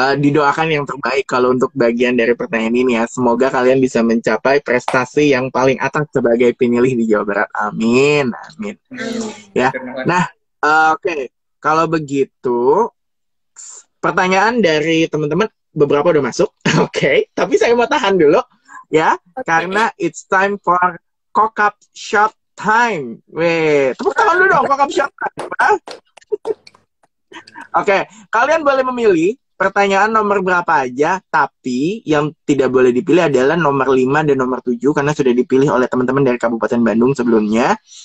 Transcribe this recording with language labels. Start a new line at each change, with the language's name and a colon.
Indonesian: Didoakan yang terbaik kalau untuk bagian dari pertanyaan ini ya. Semoga kalian bisa mencapai prestasi yang paling atas sebagai penilih di Jawa Barat. Amin. Amin. Ya. Nah, oke. Kalau begitu, pertanyaan dari teman-teman beberapa udah masuk. Oke. Tapi saya mau tahan dulu ya. Karena
English: it's time for Kokap Shot Time.
Indonesian: Weh, tepuk tangan dulu dong, Kokap Shot Time. Oke, kalian boleh memilih pertanyaan nomor berapa aja, tapi yang tidak boleh dipilih adalah nomor 5 dan nomor 7 karena sudah dipilih oleh teman-teman dari Kabupaten Bandung sebelumnya.